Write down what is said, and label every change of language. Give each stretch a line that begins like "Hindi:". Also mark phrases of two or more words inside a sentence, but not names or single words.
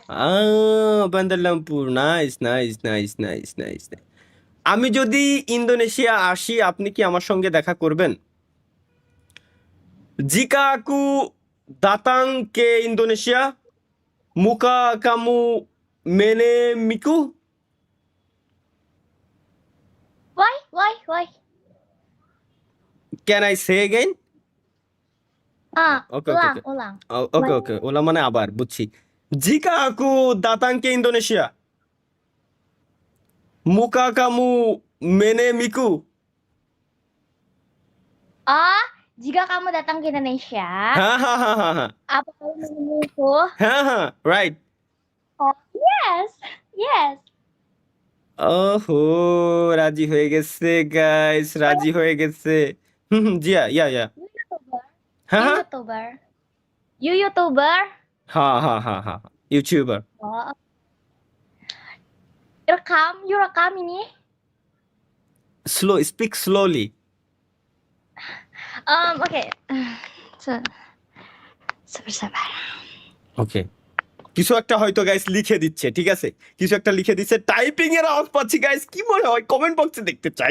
Bangla: বান্দার লামপুর। নাইস। আমি যদি ইন্দোনেশিয়া আসি, আপনি কি আমার সঙ্গে দেখা করবেন?
Indonesian: Jika aku datang ke Indonesia muka kamu mene miku?
English: Why? Can I say again? Okay.
Indonesian: Ulang.
Bangla: ওকে ওলা মানে আবার, বুঝছি।
Indonesian: Jika aku datang ke Indonesia muka kamu mene miku? Oh, jika kamu datang ke Indonesia,
Bangla: হ্যাঁ
Indonesian: apa kamu menemuiku?
English: রাইট। Oh, yes.
Bangla: ওহো, রাজি হয়ে গেছে গাইস, রাজি হয়ে গেছে। জিয়া ইয়া
English: You YouTuber. You YouTuber.
Bangla: হ্যাঁ ইউটিউবার।
Indonesian: Oh. You rekam ini.
English: Speak slowly.
Indonesian: Okay. Sabar.
Bangla: ওকে, কিছু একটা হয়তো গাইস লিখে দিচ্ছে, ঠিক আছে, কিছু একটা লিখে দিচ্ছে, টাইপিং এর আওয়াজ পাচ্ছি গাইস। কি মনে হয়? কমেন্ট বক্সে দেখতে চাই।